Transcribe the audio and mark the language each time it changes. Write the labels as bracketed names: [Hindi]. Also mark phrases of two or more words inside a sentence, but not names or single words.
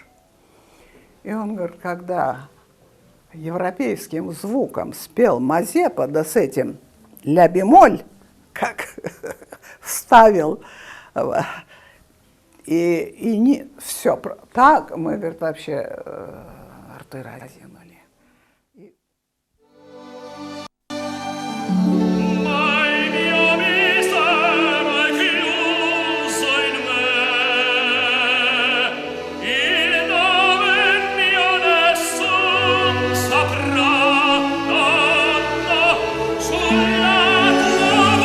[Russian] И он говорит, когда европейским звуком спел Мазепа, да с этим ля-бемоль, как вставил, и не все так, мы, говорит, вообще рты разинули. [Italian] Mai mio mistero è chiuso in me, il nome mio nessun saprà, no, sulla tua